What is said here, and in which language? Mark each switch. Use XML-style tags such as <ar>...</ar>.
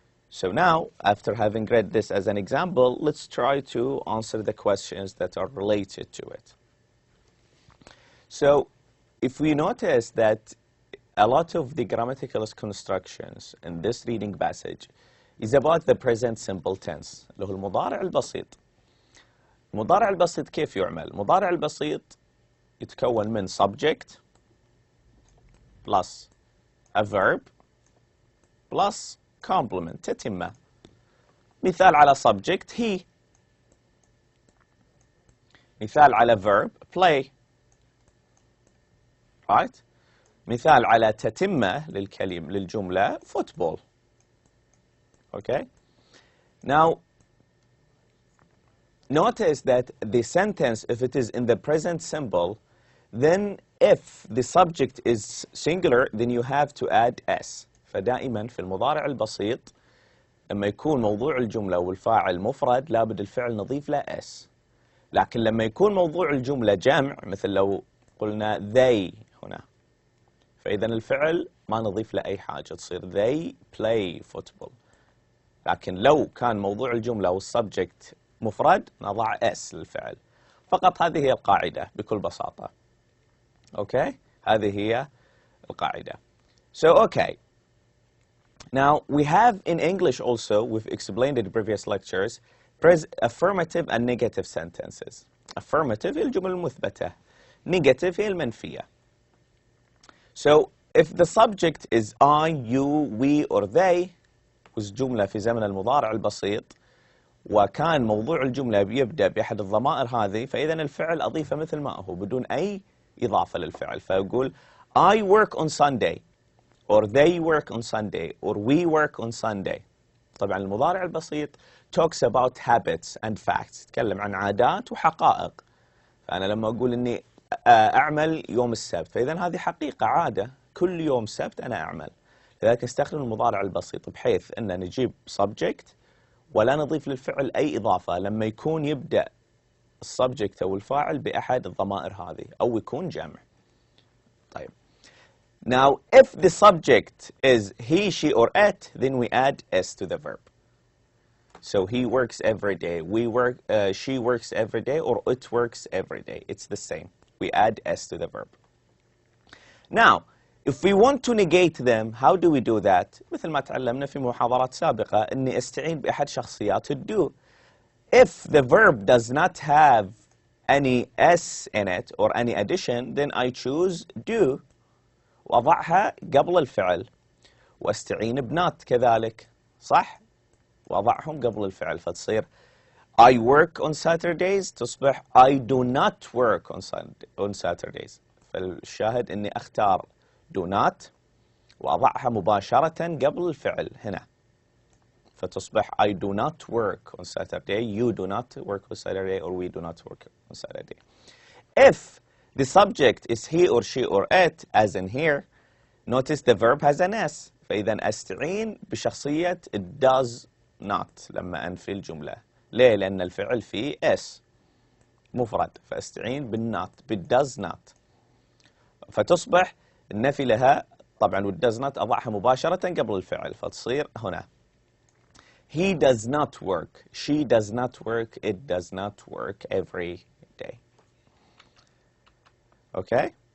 <en>So now, after having read this as an example, let's try to answer the questions that are related to it. So, if we notice that a lot of the grammatical constructions in this reading passage is about the present simple tense,</en> <ar>اللي هو المضارع البسيط. المضارع البسيط كيف يعمل؟ المضارع البسيط يتكون من</ar> <en>subject plus a verb plus complement</en> <ar>تتمة. مثال على subject he. مثال على verb play.</ar> <en>Right?</en> <ar>مثال على تتمة للجملة football.</ar> <en>Okay? Now, notice that the sentence, if it is in the present simple, then if the subject is singular, then you have to add s.</en> <ar>فدائما في المضارع البسيط لما يكون موضوع الجملة والفاعل مفرد لابد الفعل نضيف له s. لكن لما يكون موضوع الجملة جمع، مثل لو قلنا they هنا، فإذا الفعل ما نضيف له أي حاجة، تصير</ar> <en>they play football.</en> <ar>لكن لو كان موضوع الجملة والسبجكت مفرد نضع s للفعل. فقط هذه هي القاعدة بكل بساطة.</ar> <en>Okay?</en> <ar>هذه هي القاعدة.</ar> <en>So, okay. Now, we have in English also, we've explained in the previous lectures, affirmative and negative sentences.</en> <ar>Affirmative هي الجمل المثبتة. Negative هي المنفية.</ar> <en>So, if the subject is I, you, we, or they,</en> <ar>جملة في زمن المضارع البسيط، وكان موضوع الجملة بيبدأ بأحد الضمائر هذه، فإذا الفعل أضيفه مثل ما هو بدون أي إضافة للفعل.</ar> <en>فأقول I work on Sunday, or they work on Sunday, or we work on Sunday.</en> <ar>طبعا المضارع البسيط</ar> <en>talks about habits and facts،</en> <ar>تتكلم عن عادات وحقائق. فأنا لما أقول إني أعمل يوم السبت، فإذا هذه حقيقة، عادة، كل يوم سبت أنا أعمل. لذلك نستخدم المضارع البسيط بحيث أن نجيب subject ولا نضيف للفعل أي إضافة لما يكون يبدأ السبجكت أو الفاعل بأحد الضمائر هذه أو يكون جمع.</ar> <en>طيب. Now, if the subject is he, she, or it, then we add s to the verb. So he works every day. She works every day, or it works every day. It's the same. We add s to the verb. Now, if we want to negate them, how do we do that?</en> <ar>مثل ما تعلمنا في محاضرات سابقة إني أستعين بأحد شخصيات الdo.</ar> <en>If the verb does not have any s in it or any addition, then I choose do</en> <ar>وأضعها قبل الفعل، واستعين بنات كذلك، صح؟ وأضعهم قبل الفعل، فتصير</ar> <en>I work on Saturdays تصبح I do not work on Saturdays.</en> <ar>فالشاهد إني أختار</ar> <en>do not</en> <ar>وأضعها مباشرة قبل الفعل هنا، فتصبح</ar> <en>I do not work on Saturday, you do not work on Saturday, or we do not work on Saturday. If the subject is he or she or it, as in here, notice the verb has an s.</en> <ar>فإذا أستعين بشخصية it does not لما أنفي الجملة. ليه؟ لأن الفعل فيه s مفرد، فأستعين بالنات بالdoes not. فتصبح النفي لها طبعا والdoes not أضعها مباشرة قبل الفعل، فتصير هنا</ar> <en>he does not work, she does not work, it does not work every day. Okay?</en>